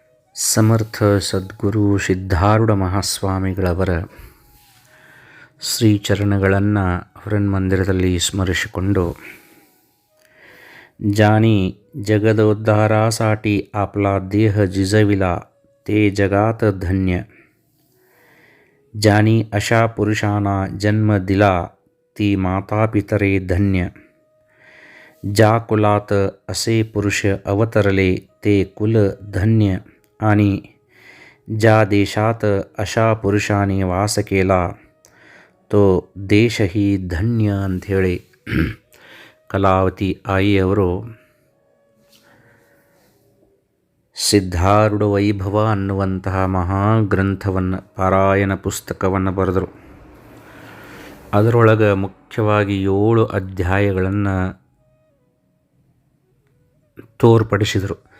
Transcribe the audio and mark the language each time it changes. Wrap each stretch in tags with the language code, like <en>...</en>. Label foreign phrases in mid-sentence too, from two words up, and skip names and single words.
<kn>ಸಮರ್ಥ ಸದ್ಗುರು ಸಿದ್ಧಾರೂಢ ಮಹಾಸ್ವಾಮಿಗಳವರ ಶ್ರೀಚರಣಗಳನ್ನು ಹೊರನ್ಮಂದಿರದಲ್ಲಿ ಸ್ಮರಿಸಿಕೊಂಡು,</kn> <mr>जानी जगदोद्धारासाठी आपला देह जिजविला ते जगात धन्य. जानी अशा पुरुषांना जन्म दिला ती माता पितरे धन्य. ज्या कुलात असे पुरुष अवतरले ते कुल धन्य. आणि ज्या देशात अशा पुरुषाने वास केला तो</mr> <kn>ದೇಶಹಿ ಧನ್ಯ ಅಂಥೇಳಿ ಕಲಾವತಿ ಆಯಿಯವರು ಸಿದ್ಧಾರೂಢ ವೈಭವ ಅನ್ನುವಂತಹ ಮಹಾಗ್ರಂಥವನ್ನು ಪಾರಾಯಣ ಪುಸ್ತಕವನ್ನು ಬರೆದರು. ಅದರೊಳಗೆ ಮುಖ್ಯವಾಗಿ 7 ಅಧ್ಯಾಯಗಳನ್ನು ತೋರ್ಪಡಿಸಿದರು.</kn>